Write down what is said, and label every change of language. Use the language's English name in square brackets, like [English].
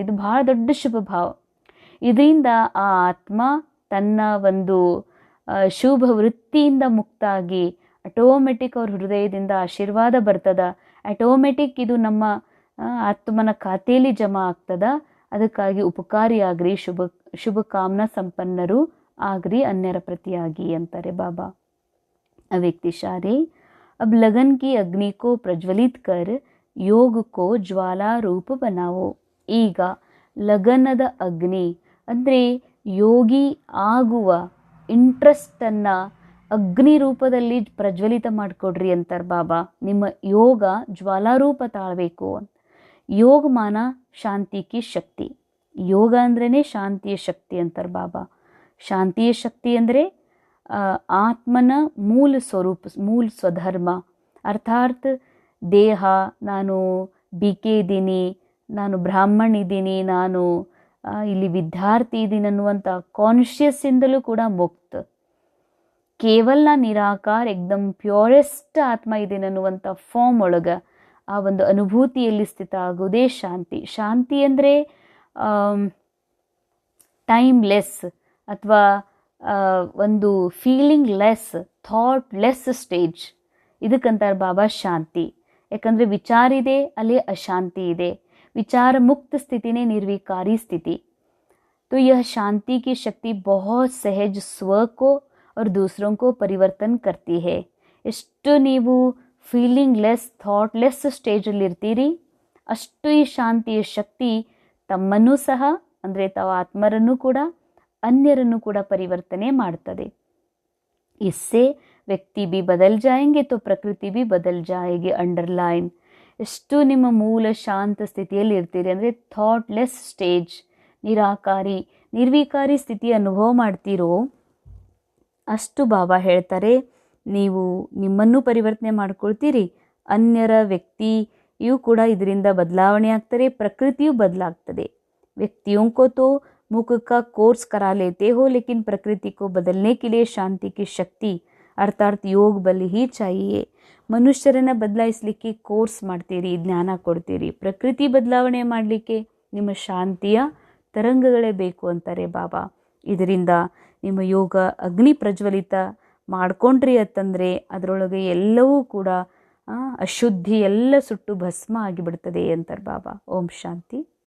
[Kannada] ಇದು ಭಾಳ ದೊಡ್ಡ ಶುಭ ಭಾವ. ಇದರಿಂದ ಆ ಆತ್ಮ ತನ್ನ ಒಂದು ಶುಭ ವೃತ್ತಿಯಿಂದ ಮುಕ್ತಾಗಿ ಆಟೋಮೆಟಿಕ್ ಅವ್ರ ಹೃದಯದಿಂದ ಆಶೀರ್ವಾದ ಬರ್ತದ. ಆಟೋಮೆಟಿಕ್ ಇದು ನಮ್ಮ ಆತ್ಮನ ಖಾತೆಯಲ್ಲಿ ಜಮಾ ಆಗ್ತದ. ಅದಕ್ಕಾಗಿ ಉಪಕಾರಿ ಆಗ್ರಿ, ಶುಭ ಕಾಮನಾ ಸಂಪನ್ನರು ಆಗ್ರಿ ಅನ್ಯರ ಪ್ರತಿಯಾಗಿ ಅಂತಾರೆ ಬಾಬಾ. [Hindi] ಅವ್ಯಕ್ತಿಶಾರೆ अब लगन की अग्नि को प्रज्वलित कर योग को ज्वाला रूप बनाओ. [Kannada] ಈಗ ಲಗನದ ಅಗ್ನಿ ಅಂದರೆ ಯೋಗಿ ಆಗುವ ಇಂಟ್ರೆಸ್ಟನ್ನು ಅಗ್ನಿ ರೂಪದಲ್ಲಿ ಪ್ರಜ್ವಲಿತ ಮಾಡಿಕೊಡ್ರಿ ಅಂತಾರೆ ಬಾಬಾ. ನಿಮ್ಮ ಯೋಗ ಜ್ವಾಲಾರೂಪ ತಾಳಬೇಕು. [Hindi] ಯೋಗಮಾನ ಶಾಂತಿ ಕಿ ಶಕ್ತಿ. [Kannada] ಯೋಗ ಅಂದ್ರೇ ಶಾಂತಿಯ ಶಕ್ತಿ ಅಂತಾರೆ ಬಾಬಾ. ಶಾಂತಿಯ ಶಕ್ತಿ ಅಂದರೆ ಆತ್ಮನ ಮೂಲ ಸ್ವರೂಪ, ಮೂಲ ಸ್ವಧರ್ಮ. ಅರ್ಥಾತ್ ದೇಹ, ನಾನು BK ಇದ್ದೀನಿ, ನಾನು ಬ್ರಾಹ್ಮಣ ಇದ್ದೀನಿ, ನಾನು ಇಲ್ಲಿ ವಿದ್ಯಾರ್ಥಿ ಇದ್ದೀನಿ ಅನ್ನುವಂಥ ಕಾನ್ಷಿಯಸ್ಸಿಂದಲೂ ಕೂಡ ಮುಕ್ತ. ಕೇವಲ ನಿರಾಕಾರ, ಎಕ್ದಮ್ ಪ್ಯೂರೆಸ್ಟ್ ಆತ್ಮ ಇದ್ದೀನಿ ಅನ್ನುವಂಥ ಫಾರ್ಮ್ ಒಳಗೆ ಆ ಒಂದು ಅನುಭೂತಿಯಲ್ಲಿ ಸ್ಥಿತ ಆಗೋದೇ ಶಾಂತಿ. ಶಾಂತಿ ಅಂದರೆ ಟೈಮ್ಲೆಸ್ ಅಥವಾ ಒಂದು feeling less, thought less stage. ಇದಕ್ಕಂತಾರೆ ಬಾಬಾ ಶಾಂತಿ. ಯಾಕಂದರೆ ವಿಚಾರ ಇದೆ, ಅಲ್ಲಿ ಅಶಾಂತಿ ಇದೆ. [Hindi] विचार मुक्त स्थिति ने निर्विकारी स्थिति. तो यह शांति की शक्ति बहुत सहज स्व को और दूसरों को परिवर्तन करती है. [Kannada] ಎಷ್ಟು ನೀವು ಫೀಲಿಂಗ್ ಲೆಸ್, ಥಾಟ್ ಲೆಸ್ ಸ್ಟೇಜಲ್ಲಿ ಇರ್ತೀರಿ, ಅಷ್ಟು ಈ ಶಾಂತಿಯ ಶಕ್ತಿ ತಮ್ಮನ್ನೂ ಸಹ, ಅಂದರೆ ತಾವು ಆತ್ಮರನ್ನು ಕೂಡ ಅನ್ಯರನ್ನು ಕೂಡ ಪರಿವರ್ತನೆ ಮಾಡ್ತದೆ. [Hindi] इससे व्यक्ति भी बदल जाएंगे तो प्रकृति भी बदल जाएगी. [Kannada] ಅಂಡರ್ಲೈನ್. ಎಷ್ಟು ನಿಮ್ಮ ಮೂಲ ಶಾಂತ ಸ್ಥಿತಿಯಲ್ಲಿ ಇರ್ತೀರಿ ಅಂದರೆ ಥಾಟ್ ಲೆಸ್ ಸ್ಟೇಜ್, ನಿರಾಕಾರಿ, ನಿರ್ವಿಕಾರಿ ಸ್ಥಿತಿ ಅನುಭವ ಮಾಡ್ತೀರೋ ಅಷ್ಟು ಬಾಬಾ ಹೇಳ್ತಾರೆ ನೀವು ನಿಮ್ಮನ್ನು ಪರಿವರ್ತನೆ ಮಾಡ್ಕೊಳ್ತೀರಿ, ಅನ್ಯರ ವ್ಯಕ್ತಿಯೂ ಕೂಡ ಇದರಿಂದ ಬದಲಾವಣೆ ಆಗ್ತಾರೆ, ಪ್ರಕೃತಿಯೂ ಬದಲಾಗ್ತದೆ. [Hindi] व्यक्तियों को तो मुख का कोर्स करा लेते हो, लेकिन प्रकृति को बदलने के लिए शांति की शक्ति अर्थात योग बल ही चाहिए. [Kannada] ಮನುಷ್ಯರನ್ನು ಬದಲಾಯಿಸಲಿಕ್ಕೆ ಕೋರ್ಸ್ ಮಾಡ್ತೀರಿ, ಜ್ಞಾನ ಕೊಡ್ತೀರಿ. ಪ್ರಕೃತಿ ಬದಲಾವಣೆ ಮಾಡಲಿಕ್ಕೆ ನಿಮ್ಮ ಶಾಂತಿಯ ತರಂಗಗಳೇ ಬೇಕು ಅಂತಾರೆ ಬಾಬಾ. ಇದರಿಂದ ನಿಮ್ಮ ಯೋಗ ಅಗ್ನಿ ಪ್ರಜ್ವಲಿತ ಮಾಡ್ಕೊಂಡ್ರಿ ಅಂತಂದರೆ ಅದರೊಳಗೆ ಎಲ್ಲವೂ ಕೂಡ ಅಶುದ್ಧಿ ಎಲ್ಲ ಸುಟ್ಟು ಭಸ್ಮ ಆಗಿಬಿಡ್ತದೆ ಅಂತಾರೆ ಬಾಬಾ. ಓಂ ಶಾಂತಿ.